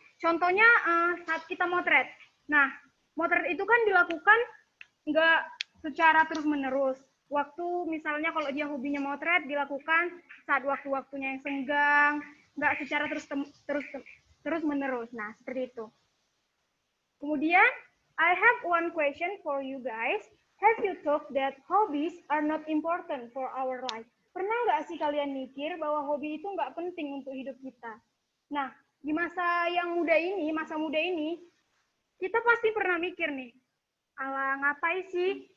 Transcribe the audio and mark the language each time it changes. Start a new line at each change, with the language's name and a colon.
Indonesian: Contohnya saat kita motret. Nah, motret itu kan dilakukan nggak secara terus-menerus. Waktu misalnya kalau dia hobinya motret dilakukan saat waktu-waktunya yang senggang, nggak secara terus-menerus. Nah, seperti itu.
English: Kemudian, I have one question for you guys. Have you thought that hobbies are not important for our life?
Indonesian: Pernah nggak sih kalian mikir bahwa hobi itu nggak penting untuk hidup kita? Nah, di masa muda ini, kita pasti pernah mikir nih, ala ngapain sih?